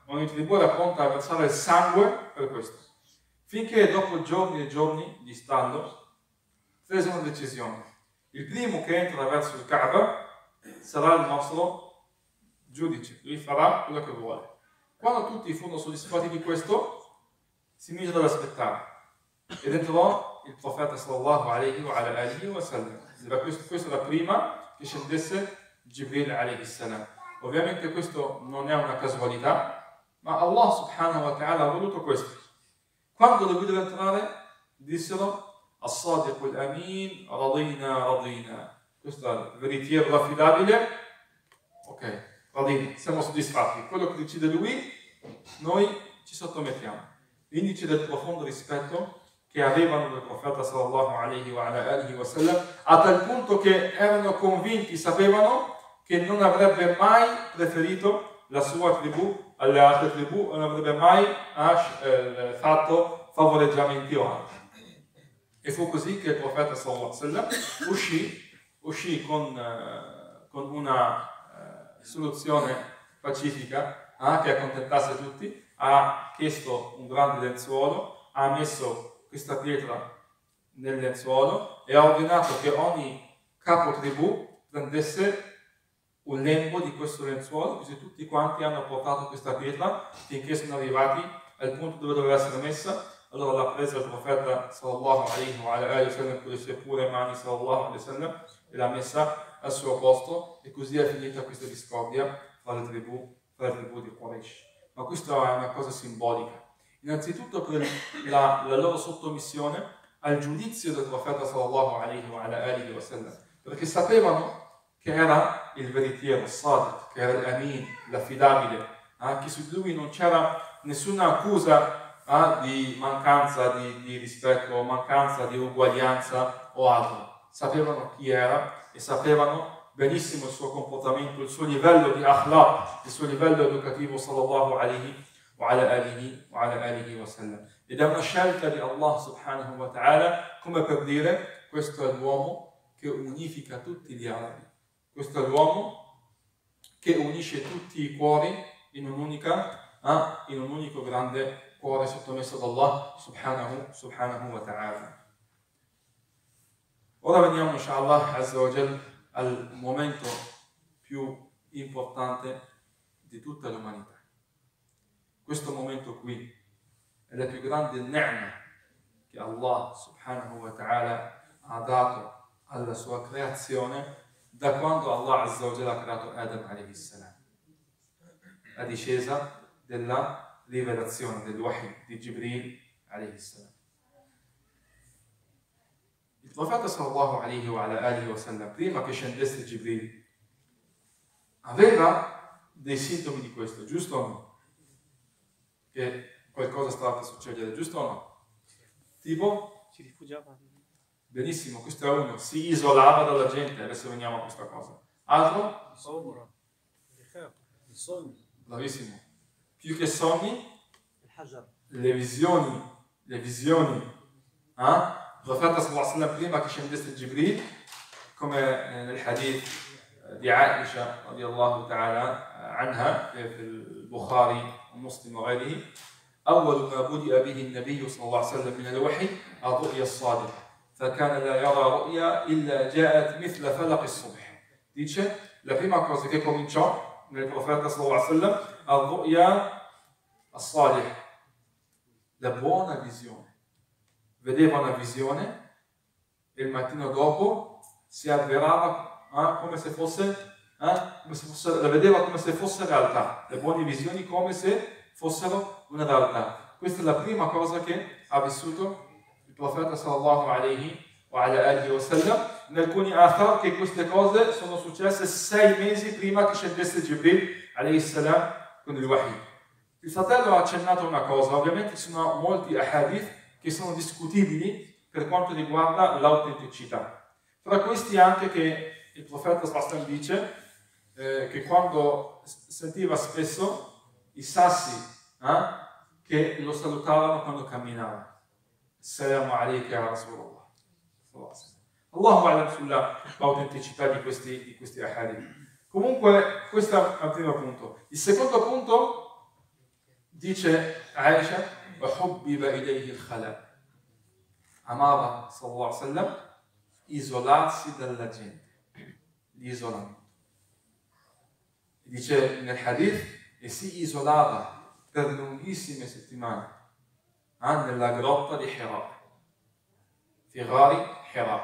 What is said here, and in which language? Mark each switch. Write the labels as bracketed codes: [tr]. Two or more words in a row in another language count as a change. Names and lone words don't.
[it] Ogni tribù era pronta a versare il sangue per questo. Finché dopo giorni e giorni di stallo prese una decisione. Il primo che entra verso il Kaaba sarà il nostro giudice, lui farà quello che vuole. Quando tutti furono soddisfatti di questo, si misero ad aspettare ed entrò il profeta [ar] صلى الله عليه وسلم. [it] Questa era prima che scendesse Gibril [ar] عليه السلام. [it] Ovviamente questo non è una casualità, ma Allah [ar] سبحانه وتعالى [it] ha voluto questo. Quando lo videro entrare, dissero [ar] الصادق الأمين، رضينا. [it] Questo è il veritiero affidabile. Ok, radina, siamo soddisfatti. Quello che decide lui, noi ci sottomettiamo. L'indice del profondo rispetto che avevano del profeta [ar] صلى الله عليه وسلم, [it] a tal punto che erano convinti, sapevano che non avrebbe mai preferito la sua tribù alle altre tribù, non avrebbe mai fatto favoreggiamenti o altro. E fu così che il profeta [ar] صلى الله عليه وسلم [it] uscì con una soluzione pacifica che accontentasse tutti. Ha chiesto un grande lenzuolo, ha messo questa pietra nel lenzuolo e ha ordinato che ogni capo tribù prendesse un lembo di questo lenzuolo, così tutti quanti hanno portato questa pietra finché sono arrivati al punto dove doveva essere messa. Allora l'ha presa il profeta [ar] صلى الله عليه وسلم [it] con le sue pure mani [ar] صلى الله عليه وسلم [it] e l'ha messa al suo posto, e così è finita questa discordia fra le tribù di Quraysh. Ma questa è una cosa simbolica. Innanzitutto per la loro sottomissione al giudizio del profeta [ar] صلى الله عليه وسلم, [it] perché sapevano che era il veritiero, il sadiq, che era l'amin, l'affidabile, che su lui non c'era nessuna accusa di mancanza di rispetto, mancanza di uguaglianza o altro. Sapevano chi era e sapevano benissimo il suo comportamento, il suo livello di akhlaq, il suo livello educativo [ar] صلى الله عليه وسلم. [it] Ed è una scelta di Allah [ar] سبحانه وتعالى, [it] come per dire: questo è l'uomo che unifica tutti gli arabi, questo è l'uomo che unisce tutti i cuori in un unico grande cuore sottomesso ad Allah [ar] سبحانه وتعالى. [it] Ora veniamo, [ar] إن شاء الله، عز وجل, [it] al momento più importante di tutta l'umanità. Questo momento qui è la più grande ni'ma che Allah [ar] سبحانه وتعالى [it] ha dato alla sua creazione da quando Allah [ar] عز وجل [it] ha creato Adam [ar] عليه السلام. [it] La discesa della rivelazione del Wahy di Jibril [ar] عليه السلام. [it] Il profeta [ar] صلى الله عليه وآله وسلم, [it] prima che scendesse Jibril, aveva dei sintomi di questo, giusto o no? Che qualcosa stava per succedere, giusto o no? Tipo? Si rifugiava. Benissimo, questo è uno, si isolava dalla gente, adesso veniamo a questa cosa. Altro? Il sogno. Bravissimo. Più che sogni, le visioni. Il profeta [ar] صلى الله عليه وسلم, [it] prima che scendesse Jibril, come nel hadith di Aisha [ar] رضي الله تعالى عنها في البخاري ومسلم وغيره، أول ما بدأ به النبي صلى الله عليه وسلم من الوحي الرؤيا الصادقة، فكان لا يرى رؤيا إلا جاءت مثل فلق الصبح. [it] Dice, la prima cosa che cominciò nel profeta [ar] صلى الله عليه وسلم الرؤيا الصالحة, [it] la buona visione. Vedeva una visione e il mattino dopo si avverava come se fosse, la vedeva come se fosse realtà, le buone visioni come se fossero una realtà. Questa è la prima cosa che ha vissuto il profeta [ar] صلى الله عليه وآله وسلم. [it] In alcuni athar che queste cose sono successe 6 mesi prima che scendesse Jibril [ar] عليه السلام [it] con il Wahy. Il fratello ha accennato una cosa, ovviamente ci sono molti ahadith che sono discutibili per quanto riguarda l'autenticità. Tra questi anche che il profeta sallallahu dice che quando sentiva spesso i sassi che lo salutavano quando camminava. [ar] السلام عليك يا رسول الله. الله أعلم [it] sull'autenticità di questi ahadith. Comunque, questo è il primo punto. Il secondo punto, dice Aisha, [ar] وَحُبِّبَ إِلَيْهِ الْخَلَاء. [it] Amava, [ar] صلى الله عليه وسلم, [it] isolarsi dalla gente. L'isolamento. Dice nel hadith, e si isolava per lunghissime settimane nella grotta di Hira. [ar] في غار حراء.